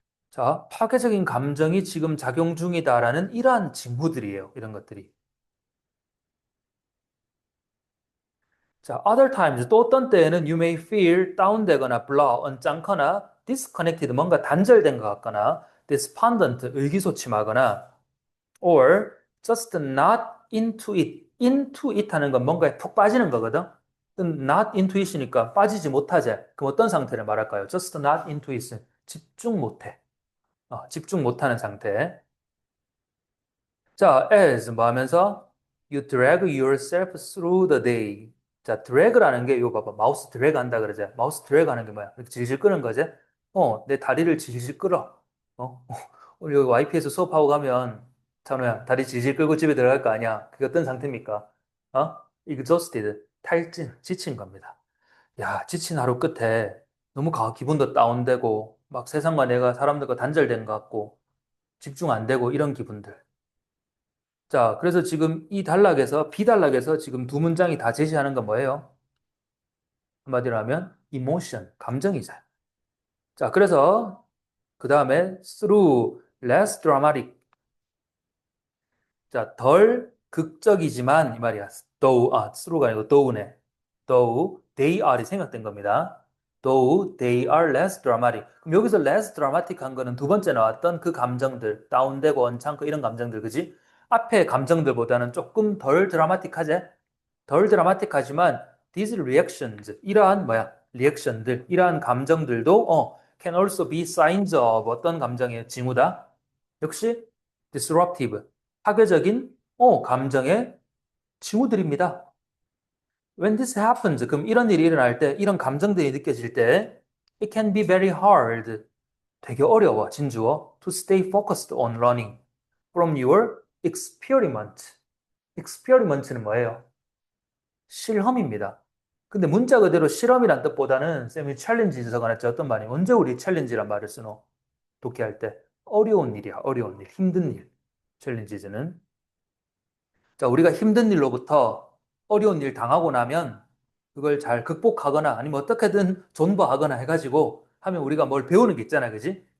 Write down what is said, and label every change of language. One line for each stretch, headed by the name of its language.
Korean: 자, 파괴적인 감정이 지금 작용 중이다라는 이러한 징후들이에요. 이런 것들이.
English: 자, other times,
Korean: 또 어떤 때에는
English: you may feel
Korean: 다운되거나
English: blah,
Korean: 언짢거나
English: disconnected,
Korean: 뭔가 단절된 것 같거나
English: despondent,
Korean: 의기소침하거나
English: or just not into it.
Korean: into it 하는 건 뭔가에 푹 빠지는 거거든.
English: not into it
Korean: 이니까 빠지지 못하지. 그럼 어떤 상태를 말할까요?
English: just not into it.
Korean: 집중 못해. 집중 못하는 상태.
English: 자, as
Korean: 뭐 하면서
English: you drag yourself through the day.
Korean: 자, drag라는 게 이거 봐봐. 마우스 드래그 한다 그러지. 마우스 드래그 하는 게 뭐야? 이렇게 질질 끄는 거지? 내 다리를 질질 끌어. 우리 여기 YP에서 수업하고 가면 찬호야, 다리 질질 끌고 집에 들어갈 거 아니야? 그게 어떤 상태입니까? exhausted, 탈진, 지친 겁니다. 야, 지친 하루 끝에 너무 기분도 다운되고 막 세상과 내가 사람들과 단절된 것 같고 집중 안 되고 이런 기분들. 자, 그래서 지금 이 단락에서, 비단락에서 지금 두 문장이 다 제시하는 건 뭐예요? 한마디로 하면, emotion, 감정이죠. 자, 그래서, 그 다음에,
English: through less dramatic.
Korean: 자, 덜 극적이지만, 이 말이야. through가 아니고 though네.
English: though they are
Korean: 이 생각된 겁니다.
English: though they are less dramatic.
Korean: 그럼 여기서 less dramatic 한 거는 두 번째 나왔던 그 감정들, 다운되고 언짢고 이런 감정들, 그지? 앞에 감정들보다는 조금 덜 드라마틱하지? 덜 드라마틱하지만
English: these reactions,
Korean: 이러한 리액션들, 이러한 감정들도
English: can also be signs of
Korean: 어떤 감정의 징후다? 역시 disruptive, 파괴적인 감정의 징후들입니다.
English: When this happens,
Korean: 그럼 이런 일이 일어날 때, 이런 감정들이 느껴질 때,
English: it can be very hard,
Korean: 되게 어려워,
English: 진주어, to stay focused on learning from your experiment.
Korean: experiment는 뭐예요? 실험입니다. 근데 문자 그대로 실험이란 뜻보다는 쌤이 챌린지 적어놨죠. 어떤 말이 언제 우리 챌린지란 말을 쓰노? 독해할 때 어려운 일이야. 어려운 일, 힘든 일. 챌린지즈는 자, 우리가 힘든 일로부터 어려운 일 당하고 나면 그걸 잘 극복하거나 아니면 어떻게든 존버하거나 해가지고 하면 우리가 뭘 배우는 게 있잖아. 그지?